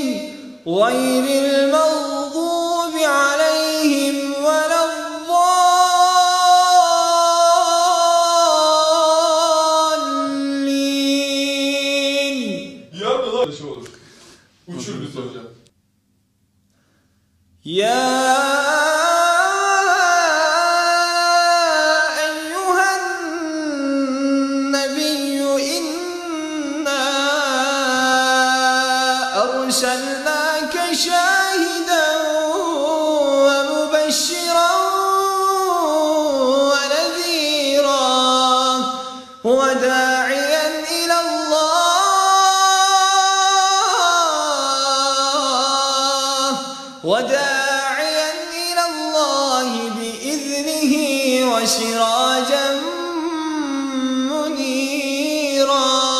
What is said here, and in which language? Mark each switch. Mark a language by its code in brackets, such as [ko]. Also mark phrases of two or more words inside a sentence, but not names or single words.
[ar] غير المغضوب عليهم ولا الضالين. [tr] Yarın da şey olur. Uçur bir hocam. [ar] Ya أرسلناك شاهدا ومبشرا ونذيرا وداعيا إلى الله بإذنه وسراجا منيرا.